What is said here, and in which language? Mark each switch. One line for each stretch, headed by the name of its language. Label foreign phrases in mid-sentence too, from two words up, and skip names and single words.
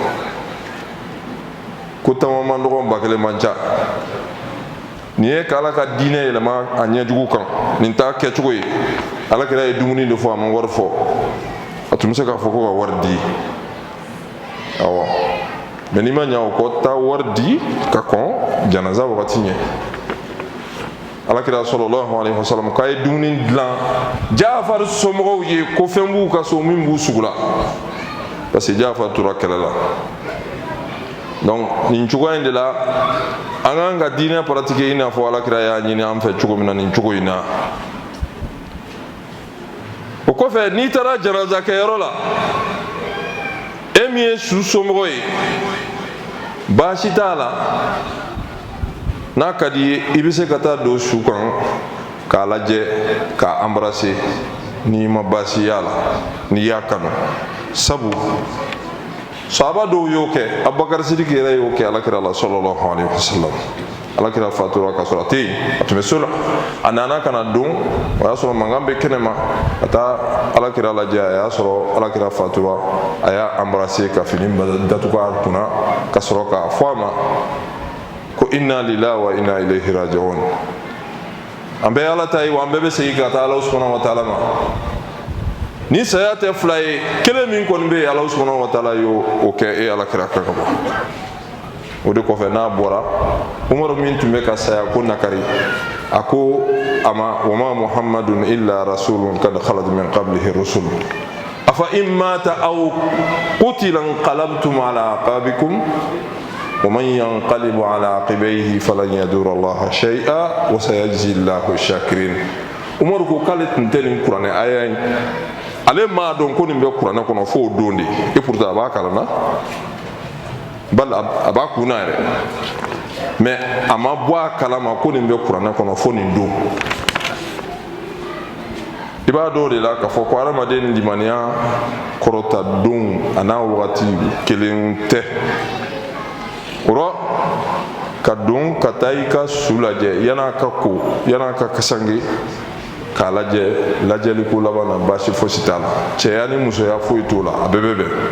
Bambara: ko taama man dɔgɔ ba kelen man ca nin ye k'ala ka diinɛ yɛlɛma a ɲɛjugu kan nin t'a kɛcogo ye ala kɛra ye dumuni de fɔ a ma wari fɔ a tun bɛ se k'a fɔ ko ka wari di awɔ mais n'i ma ɲɛ o kɔ taa wari di ka kɔn janaza wagati ɲɛ alakira
Arabic: صلى الله عليه وسلم
Bambara: k'a ye dumuni dilan Jafar somɔgɔw ye ko fɛn b'u ka so min b'u sugu la
French: parce que
Bambara: Jafar tora kɛlɛ la donc nin cogoya in de la an k'an ka diinɛ pratiquer i n'a fɔ alakira y'a ɲini an fɛ cogo min na nin cogo in na o kɔfɛ n'i taara janaza kɛyɔrɔ la e min ye su somɔgɔ ye baasi t'a la n'a ka di ye i bɛ se ka taa don su kan k'a lajɛ k'a embrasser n'i ma baasi y'a la n'i y'a kanu sabu sahaba dɔw y'o kɛ Abubakar Sidiki yɛrɛ y'o kɛ alakira la
Arabic: صلى الله عليه وسلم
Bambara: alakira fatura ka sɔrɔ a tɛ yen a tun bɛ so la a nana ka na don o y'a sɔrɔ mankan bɛ kɛnɛ ma ka taa alakira lajɛ a y'a sɔrɔ alakira fatura a y'a embrasser ka fini datugu a kunna ka sɔrɔ k'a fɔ a ma ko
Arabic: إنا لله وإنا إليه راجعون
Bambara: an bɛ ala ta ye wa an bɛɛ bɛ segin ka taa ala
Arabic: سبحانه وتعالى
Bambara: ma ni saya tɛ fila ye kelen min kɔni bɛ yen ala
Arabic: سبحانه وتعالى
Bambara: y'o kɛ e alakira kan ka bɔ o de kɔfɛ n'a bɔra Umaru min tun bɛ ka saya ko nakari a ko a ma
Arabic: وما محمد إلا رسول قد خلت من قبله الرسل أفإن مات أو قتل انقلبتم على أعقابكم ومن ينقلب على عقبيه فلن يضر الله شيئا وسيجزي الله الشاكرين
Bambara: Umaru ko k'ale tun tɛ nin kuranɛ aya in ale m'a dɔn ko nin bɛ kuranɛ kɔnɔ fo o don de
French: et pourtant
Bambara: a b'a kalanna bal a b'a kunna yɛrɛ mais a ma bɔ a kalama ko nin bɛ kuranɛ kɔnɔ fo nin don i b'a dɔn o de la k'a fɔ ko adamaden limaniya kɔrɔta don a n'a wagati kelen tɛ o rɔ ka don ka taa i ka su lajɛ yan'a ka ko yan'a ka kasange k'a lajɛ lajɛliko laban na baasi fosi t'a la cɛya ni musoya foyi t'o la a bɛɛ bɛ bɛn